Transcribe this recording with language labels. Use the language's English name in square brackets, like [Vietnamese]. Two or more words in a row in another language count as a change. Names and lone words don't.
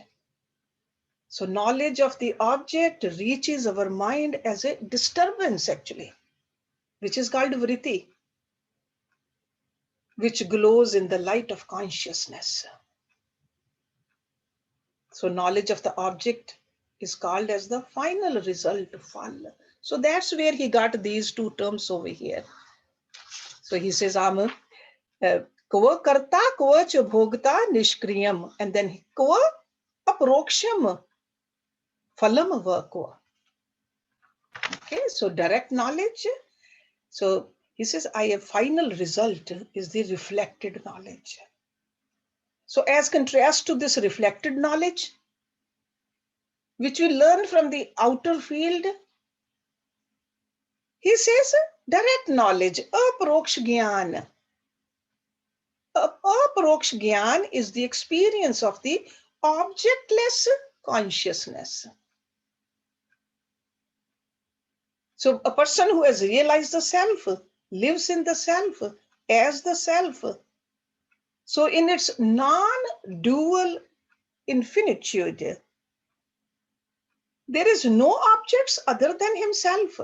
[English] So knowledge of the object reaches our mind as a disturbance actually, which is called vritti, which glows in the light of consciousness. So knowledge of the object is called as the final result, phal. So that's where he got these two terms over here. So he says, [Sanskrit] kva karta kva ch bhogta nishkriyam, [English] and then [Sanskrit] kva aproksham phalam va kva. [English] Okay, so direct knowledge. So he says, a final result is the reflected knowledge. So as contrast to this reflected knowledge, which we learn from the outer field, he says direct knowledge, [Sanskrit] aproksh gyan. Aproksh gyan [English] is the experience of the objectless consciousness. So a person who has realized the self lives in the self as the self. So in its non-dual infinitude, there is no objects other than himself.